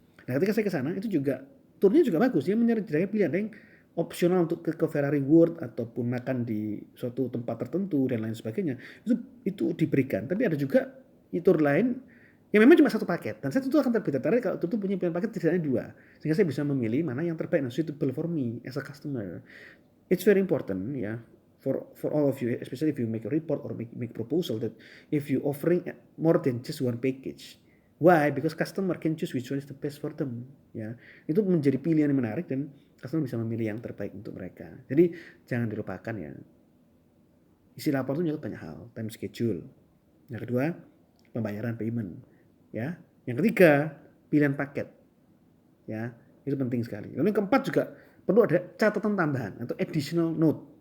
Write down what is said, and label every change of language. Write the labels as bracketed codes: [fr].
[id] Nah ketika saya ke sana itu juga turnya juga bagus, dia menyediakan pilihan yang opsional untuk ke Ferrari World ataupun makan di suatu tempat tertentu dan lain sebagainya. Itu diberikan. Tapi ada juga tour lain yang memang cuma 1 paket. Dan saya tentu akan tertarik kalau tentu punya pilihan paket setidaknya 2. Sehingga saya bisa memilih mana yang terbaik dan [en] suitable for me as a customer. It's very important ya. For all of you, especially if you make a report or make proposal, that if you offering more than just 1 package. Why? Because customer can choose which one is the best for them. [id] Ya, itu menjadi pilihan yang menarik dan customer bisa memilih yang terbaik untuk mereka. Jadi jangan dilupakan ya. Isi laporan itu menyangkut banyak hal, [en] time schedule. [id] Yang kedua, pembayaran payment. Ya, yang ketiga, pilihan paket. Ya, itu penting sekali. Lalu yang keempat juga perlu ada catatan tambahan atau [en] additional note.